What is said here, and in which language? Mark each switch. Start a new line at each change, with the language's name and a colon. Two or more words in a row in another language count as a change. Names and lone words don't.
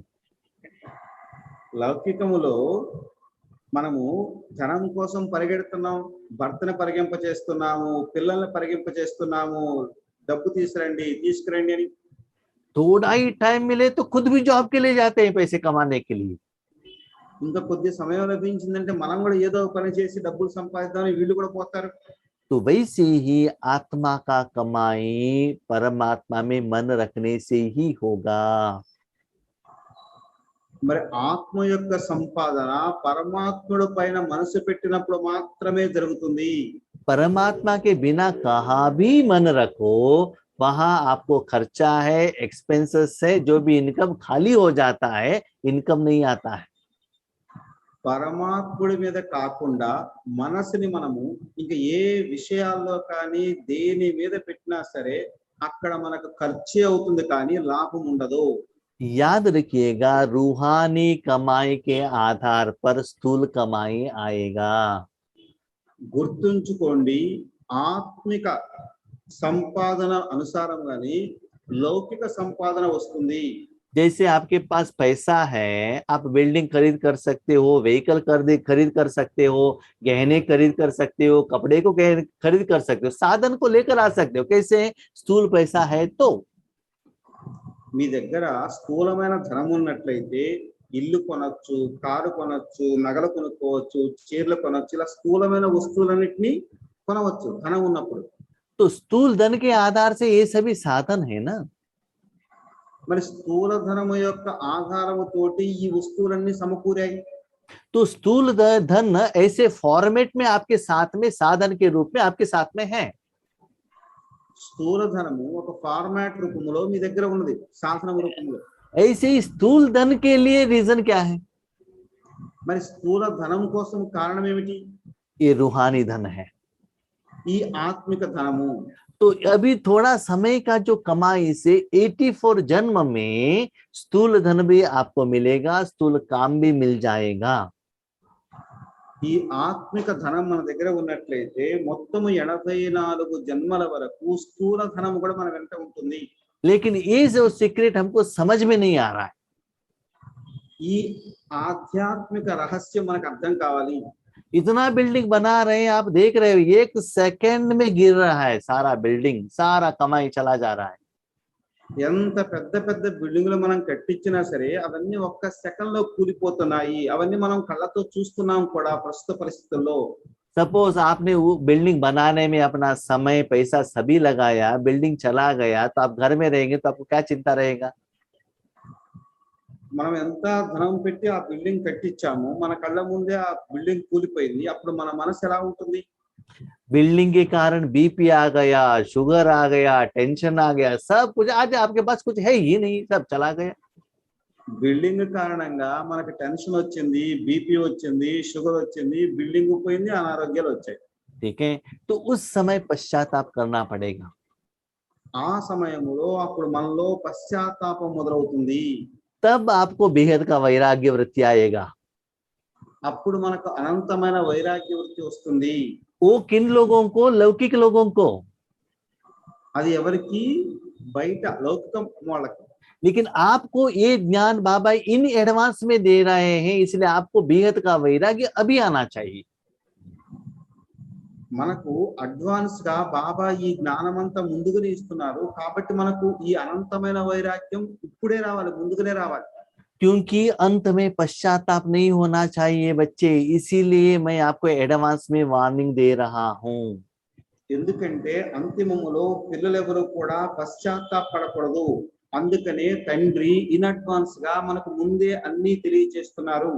Telugu: లౌకికములో మనము ధనం కోసం పరిగెడుతున్నాం, భర్తను పరిగింప చేస్తున్నాము, పిల్లల్ని పరిగింప చేస్తున్నాము, డబ్బు తీసుకురండి అని.
Hindi: थोड़ा ही टाइम मिले तो खुद भी जॉब के लिए जाते हैं पैसे कमाने के लिए।
Telugu: ఇంకా కొద్ది సమయం లభించిందంటే మనం కూడా ఏదో పని చేసి డబ్బులు సంపాదిద్దామని వీళ్ళు కూడా పోతారు.
Hindi: तो वैसे ही आत्मा का कमाई परमात्मा में मन रखने से ही होगा।
Telugu: మరి ఆత్మ యొక్క సంపాదన పరమాత్ముడి పైన మనసు పెట్టినప్పుడు మాత్రమే జరుగుతుంది.
Hindi: परमात्मा के बिना कहाँ भी मन रखो, वहां आपको खर्चा है, एक्सपेंसेस है, जो भी इनकम खाली हो जाता है, इनकम नहीं आता है।
Telugu: పరమాత్ముడి మీద కాకుండా మనసుని మనము ఇంకా ఏ విషయాల్లో కానీ దేని మీద పెట్టినా సరే అక్కడ మనకు ఖర్చే అవుతుంది కానీ లాభం ఉండదు.
Hindi: याद रखिएगा, रूहानी कमाई के आधार पर स्थूल कमाई आएगा।
Telugu: గుర్తుంచుకోండి, ఆత్మిక సంపాదన అనుసారంగానే లౌకిక సంపాదన వస్తుంది.
Hindi: जैसे आपके पास पैसा है, आप बिल्डिंग खरीद कर सकते हो, व्हीकल खरीद कर सकते हो, गहने खरीद कर सकते हो, कपड़े को खरीद कर सकते हो, साधन को लेकर आ सकते हो। कैसे? स्थूल पैसा है तो।
Telugu: మీ దగ్గర స్థూలమైన ధనం ఉన్నట్లయితే ఇల్లు కొనొచ్చు, కారు కొనొచ్చు, నగలు కొనుక్కోవచ్చు, చీరలు కొనొచ్చు, ఇలా స్థూలమైన వస్తువులన్నిటినీ కొనవచ్చు ధనం ఉన్నప్పుడు.
Hindi: तो स्थूल धन के आधार से ये सभी साधन है ना।
Telugu: మరి స్థూల ధనము యొక్క ఆధారముతోటి ఈ వస్తువులన్నీ సమకూరాయి.
Hindi: तो स्थूल धन ऐसे फॉर्मेट में आपके साथ में साधन के रूप में आपके साथ में है।
Telugu: స్థూల ధనము ఒక ఫార్మాట్ రూపంలో మీ దగ్గర ఉన్నది, సాధనం రూపంలో.
Hindi: ऐसे ही स्थूल धन के लिए रीजन क्या है?
Telugu: మరి స్థూల ధనం కోసం కారణం ఏమిటి?
Hindi: ये रूहानी धन है।
Telugu: ఈ ఆత్మిక ధనము.
Hindi: तो अभी थोड़ा समय का जो कमाई से 84 जन्म में स्थूल धन भी आपको मिलेगा, स्थूल काम भी मिल जाएगा।
Telugu: ఈ ఆత్మిక ధనం మన దగ్గర ఉన్నట్లయితే మొత్తము 84 జన్మల వరకు స్థూల ధనం కూడా మన వెంట ఉంటుంది.
Hindi: लेकिन ये जो सीक्रेट हमको समझ में नहीं आ रहा है।
Telugu: ఈ ఆధ్యాత్మిక రహస్యం మనకు అర్థం కావాలి.
Hindi: इतना बिल्डिंग बना रहे हैं, आप देख रहे हो, एक सेकंड में गिर रहा है सारा बिल्डिंग, सारा कमाई चला जा रहा है।
Telugu: ఎంత పెద్ద పెద్ద బిల్డింగులు మనం కట్టించినా సరే అవన్నీ ఒక్క సెకండ్ లో కూలిపోతున్నాయి. అవన్నీ మనం కళ్ళతో చూస్తున్నాం కూడా ప్రస్తుత పరిస్థితుల్లో.
Hindi: सपोज आपने वो बिल्डिंग बनाने में अपना समय पैसा सभी लगाया, बिल्डिंग चला गया, तो आप घर में रहेंगे तो आपको क्या चिंता रहेगा?
Telugu: మనం ఎంత ధనం పెట్టి ఆ బిల్డింగ్ కట్టించాము, మన కళ్ళ ముందే ఆ బిల్డింగ్ కూలిపోయింది, అప్పుడు మన మనసు ఎలా ఉంటుంది?
Hindi: बिल्डिंग के कारण बीपी आ गया, शुगर आ गया, टेंशन आ गया, सब कुछ आज आपके पास कुछ है ही नहीं, सब चला गया।
Telugu: బిల్డింగ్ కారణంగా మనకి టెన్షన్ వచ్చింది, బీపీ వచ్చింది, షుగర్ వచ్చింది, బిల్డింగ్ పోయింది, అనారోగ్యాలు వచ్చాయి.
Hindi: ठीक है, तो उस समय पश्चाताप करना पड़ेगा।
Telugu: ఆ సమయంలో అప్పుడు మనలో పశ్చాత్తాపం మొదలవుతుంది.
Hindi: तब आपको बेहद का वैराग्य वृत्ति आएगा।
Telugu: అప్పుడు మనకు అనంతమైన వైరాగ్య వృత్తి వస్తుంది.
Hindi: वो किन लोगों को? लौकिक लोगों को।
Telugu: అది ఎవరికి? బయట లౌకికం వాళ్ళకి.
Hindi: लेकिन आपको ये ज्ञान बाबा
English: in advance
Hindi: में दे रहे हैं, इसलिए आपको बेहद का वैराग्य अभी आना चाहिए।
Telugu: మనకు అడ్వాన్స్ గా బాబా ఈ జ్ఞానమంతా ముందుగానే ఇస్తున్నారు, కాబట్టి మనకు ఈ అనంతమైన వైరాగ్యం ఇప్పుడే రావాలి, ముందుగానే రావాలి.
Hindi: क्योंकि अंत में पश्चाताप नहीं होना चाहिए बच्चे, इसीलिए मैं आपको एडवांस में वार्निंग दे रहा हूँ।
Telugu: ఎందుకంటే అంతిమములో పిల్లలెవరూ కూడా పశ్చాత్తాపడకూడదు, అందుకనే తండ్రి
English: in advance
Telugu: గా మనకు ముందే అన్ని తెలియజేస్తున్నారు.